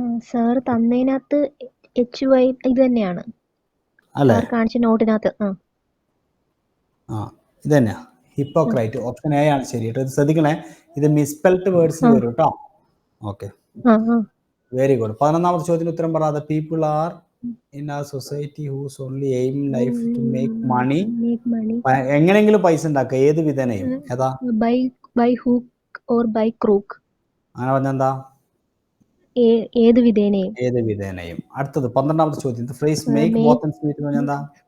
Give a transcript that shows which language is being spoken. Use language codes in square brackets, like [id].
[ml] Sir തന്നതിനകത്ത് HY ഇത് തന്നെയാണ് അല്ലേ? കാണിച്ച നോട്ടിനകത്ത്. ഇത് തന്നെയാ ഹിപ്പോക്രൈറ്റ്. ഓപ്ഷൻ എ ആണ് ശരി കേട്ടോ. ഇത് ശ്രദ്ധിക്കണേ, ഇത് മിസ്പെൽറ്റ് വേർഡ്സിൽ വരും കേട്ടോ. Okay, [en] Very good. [ml] 11ാമത്തെ ചോദ്യത്തിന് ഉത്തരം പറ. [en] The people are in our society whose only aim in life to make money. Make money [ml] എങ്ങനെയെങ്കിലും പൈസ ഉണ്ടാക്കുക, ഏത് വിധേനയും. ഏതാ? [en] by hook or by crook. [ml] അങ്ങനെ പറഞ്ഞെന്താ? ഏത് വിധേനയും. ഏത് വിധേനയും. അടുത്തത് 12ാമത്തെ ചോദ്യം. [en] The phrase make make both ends meet [ml] എന്ന് പറഞ്ഞാൽ എന്താ?